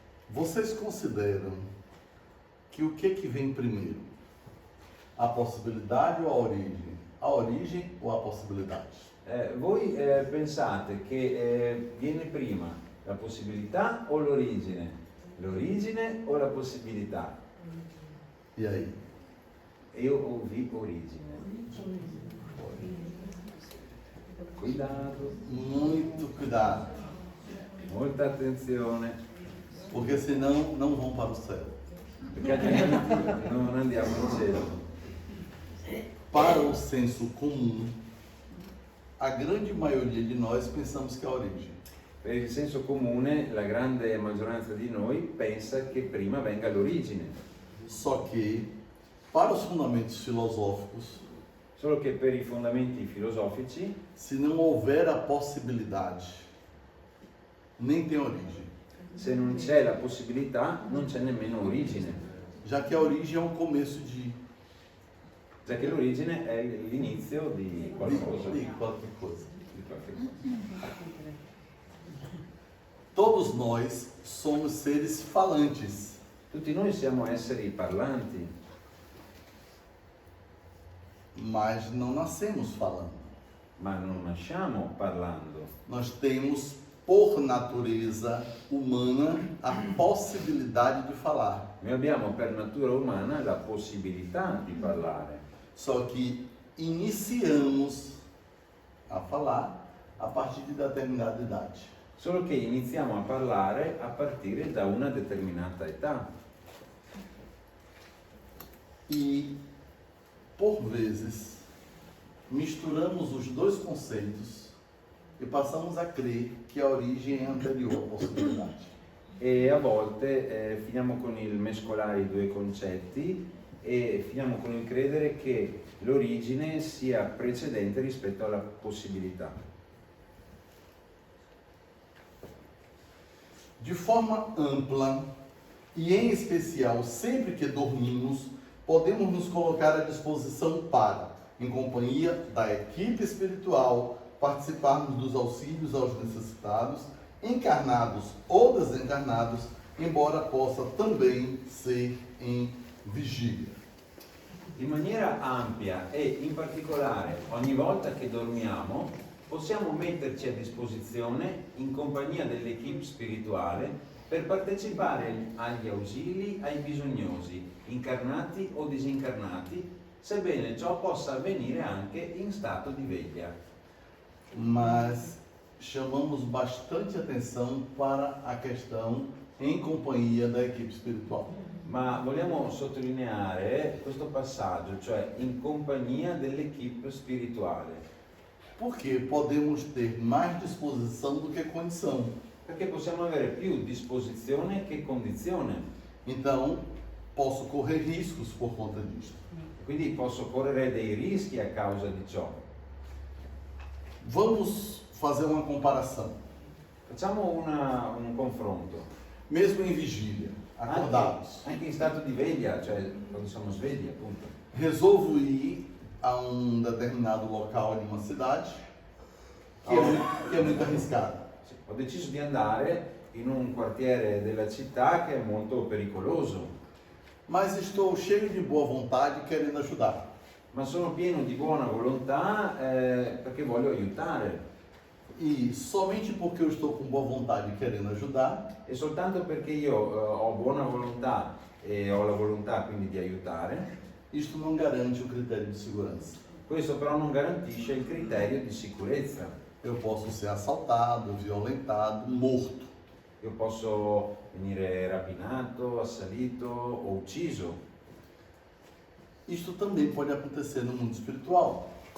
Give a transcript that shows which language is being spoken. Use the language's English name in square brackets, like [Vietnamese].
[Portuguese] Vocês consideram que o que vem primeiro? A possibilidade ou a origem? A origem ou a possibilidade? [Italian] Voi pensate che viene prima la possibilità o l'origine? L'origine o la possibilità? [Portuguese] E aí? Io ouvi origine. Cuidado, Muito cuidado, [Italian] molta attenzione, [Portuguese] porque senão não vão para o céu. [Italian] perché altrimenti non andiamo in cielo. [Portuguese] Para o senso comum, a grande maioria de nós pensamos que é a origem. [Italian] Per il senso comune, la grande maggioranza di noi pensa che prima venga l'origine, [Portuguese] Só que, para os fundamentos filosóficos, [Italian] solo che per i fondamenti filosofici, [Portuguese] se não houver a possibilidade, nem tem origem. [Italian] se non c'è la possibilità, non c'è nemmeno origine, [Portuguese] Já que a origem é um começo de [Italian] già che l'origine è l'inizio di qualcosa. [Portuguese] de qualquer coisa. [Italian] Di qualche cosa. [Portuguese] Todos nós somos seres falantes, [Italian] Tutti noi siamo esseri parlanti, [Portuguese] mas não nascemos falando. [Italian] ma non nasciamo parlando. [Portuguese] Nós temos, por natureza humana, a possibilidade de falar. [Italian] Noi abbiamo per natura umana la possibilità di parlare, [Portuguese] Só que iniciamos a falar a partir de determinada idade. [Italian] solo che iniziamo a parlare a partire da una determinata età. [Portuguese] E, por vezes, misturamos os dois conceitos e passamos a crer que a origem é anterior à possibilidade. [Italian] E a volte finiamo con il mescolare i due concetti e finiamo con il credere che l'origine sia precedente rispetto alla possibilità. [Portuguese] De forma ampla e em especial sempre que dormimos, podemos nos colocar à disposição para, em companhia da equipe espiritual, participarmos dos auxílios aos necessitados, encarnados ou desencarnados, embora possa também ser em vigília. [Italian] In maniera ampia e in particolare ogni volta che dormiamo possiamo metterci a disposizione in compagnia dell'equipe spirituale per partecipare agli ausili ai bisognosi, incarnati o disincarnati, sebbene ciò possa avvenire anche in stato di veglia. [Portuguese] Mas chamamos bastante atenção para a questão em companhia da equipe espiritual. [Italian] Ma vogliamo sottolineare questo passaggio, cioè in compagnia dell'equipe spirituale, [Portuguese] Porque podemos ter mais disposição do que condição. [Italian] perché possiamo avere più disposizione che condizione. [Portuguese] Então, posso correr riscos por conta disso. [Italian] Quindi posso correre dei rischi a causa di ciò. [Portuguese] Vamos fazer uma comparação. [Italian] Facciamo un confronto. [Portuguese] mesmo em vigília, acordados. [Italian] Anche in stato di veglia, cioè quando siamo svegli appunto. [Portuguese] Resolvo ir a um determinado local em uma cidade que é muito arriscado. [Italian] Sì, ho deciso di andare in un quartiere della città che è molto pericoloso, [Portuguese] Mas estou cheio de boa vontade querendo ajudar. [Italian] ma sono pieno di buona volontà perché voglio aiutare. [Portuguese] E somente porque eu estou com boa vontade querendo ajudar, [Italian] E soltanto perché io ho buona volontà e ho la volontà quindi di aiutare, [Portuguese] isto não garante o critério de segurança. [Italian] questo però non garantisce il criterio di sicurezza. [Portuguese] Eu posso ser assaltado, violentado, morto. [Italian] Io posso venire rapinato, assalito o ucciso. [Portuguese] Isto também pode acontecer no mundo espiritual.